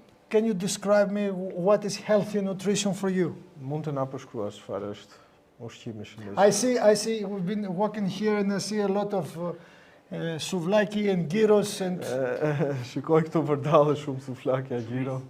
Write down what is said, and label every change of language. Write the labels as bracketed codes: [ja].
[en] Can you describe me what is healthy nutrition for you? [sq] Mund të na përshkruash çfarë është ushqimi i shëndetshëm? [en] I see we've been walking here and I see a lot of souvlaki and gyros and [sq] Shikoj këtu vërdallë shumë suflakja, gjiro.